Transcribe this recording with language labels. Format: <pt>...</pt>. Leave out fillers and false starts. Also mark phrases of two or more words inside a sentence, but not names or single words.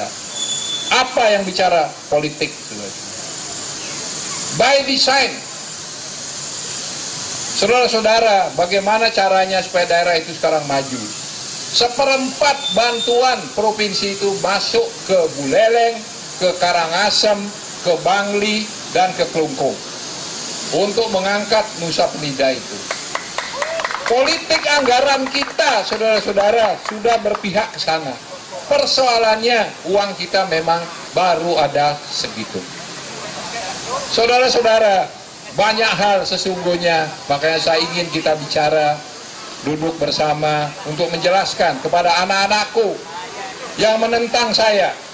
<id>Apa yang bicara politik, saudara-saudara?</id> <en>By design.</en> <id>Saudara-saudara, bagaimana caranya supaya daerah itu sekarang maju? 1/4 bantuan provinsi itu masuk ke Buleleng, ke Karangasem, ke Bangli, dan ke Klungkung untuk mengangkat Nusa Penida itu. Politik anggaran kita, saudara-saudara, sudah berpihak ke sana. Persoalannya, uang kita memang baru ada segitu. Saudara-saudara, banyak hal sesungguhnya, makanya saya ingin kita bicara, duduk bersama untuk menjelaskan kepada anak-anakku yang menentang saya.</id>